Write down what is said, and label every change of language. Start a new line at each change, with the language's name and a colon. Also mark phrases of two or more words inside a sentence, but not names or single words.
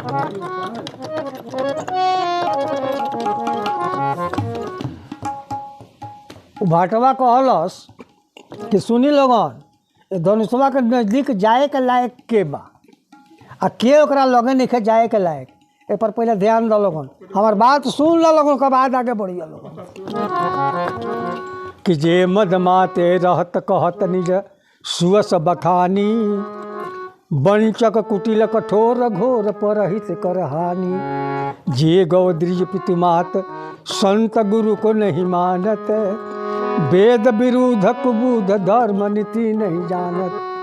Bhojpuri: भाटवा कहलस कि सुनी लोगन, धनुषवा के नजदीक जाए के लायक के बा आ के ओकरा लगे नहीं जाए के लायक, ए पर पहले ध्यान दो लोगन, हमार बात सुन लो लोगन के बाद आगे बढ़िया लोगन।
Awadhi: कि जे मद माते रहत कहत निज सुअस बखानी, वंचक कुटिल कठोर घोर परहित कर हानि। जे गौ द्विज पितुमात संत गुरु को नहीं मानत, वेद विरुद्ध कुबुध धर्म नीति नहीं जानत।